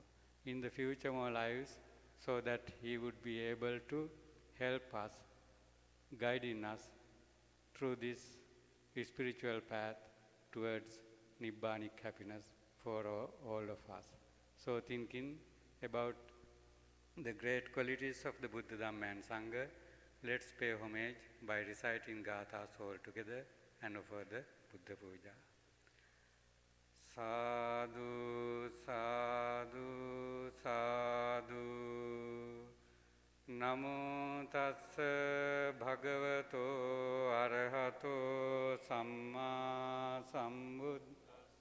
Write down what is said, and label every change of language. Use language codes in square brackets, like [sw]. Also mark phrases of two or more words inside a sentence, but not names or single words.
[en] In the future more lives, so that he would be able to help us, guiding us through this spiritual path towards Nibbanic happiness for all of us. So thinking about the great qualities of the Buddha, Dhamma and Sangha, let's pay homage by reciting Gathas all together and offer the [pi] Buddha Puja. Sadhu, sadhu, sadhu. Namo tassa bhagavato arahato samma sambuddhassa.